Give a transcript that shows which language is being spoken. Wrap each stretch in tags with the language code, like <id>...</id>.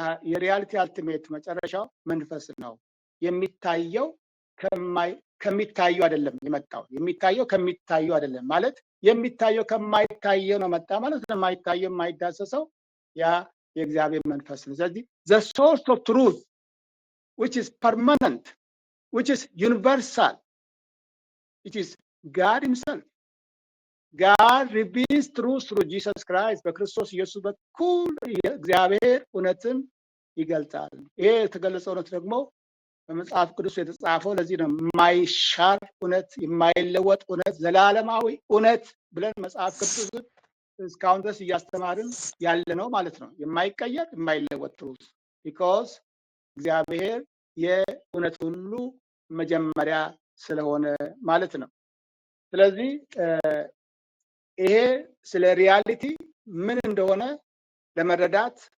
<am>የሪያሊቲ አልቲሜት መጨረሻው መንፈስ ነው። የሚታየው ከሚታየው አይደለም የመጣው። የሚታየው ከሚታየው አይደለም ማለት የሚታየው ከማይታየው ነው መጣ ማለት ነው። የማይታየው የማይዳሰሰው ያ የእግዚአብሔር መንፈስ ነው። ስለዚህ</am> <en>the source of truth which is permanent, which is universal, it is God himself. God reveals truth through Jesus Christ.</en> <am>በክርስቶስ ኢየሱስ በኩል እግዚአብሔር እውነትን ይገልጣል። ይሄ የተገለጸው እውነት ደግሞ በመጽሐፍ ቅዱስ የተጻፈው ለዚህ ነው። የማይሻር እውነት፣ የማይለወጥ እውነት፣ ዘላለማዊ እውነት ብለን መጽሐፍ ቅዱስን እስካሁን ድረስ እያስተማርን ያለ ነው ማለት ነው። የማይቀየር የማይለወጥ ትሩዝ ቢኮዝ እግዚአብሔር የእውነት ሁሉ መጀመሪያ ስለሆነ ማለት ነው። ስለዚህ ይሄ ስለ ሪያሊቲ ምን እንደሆነ ለመረዳት</am>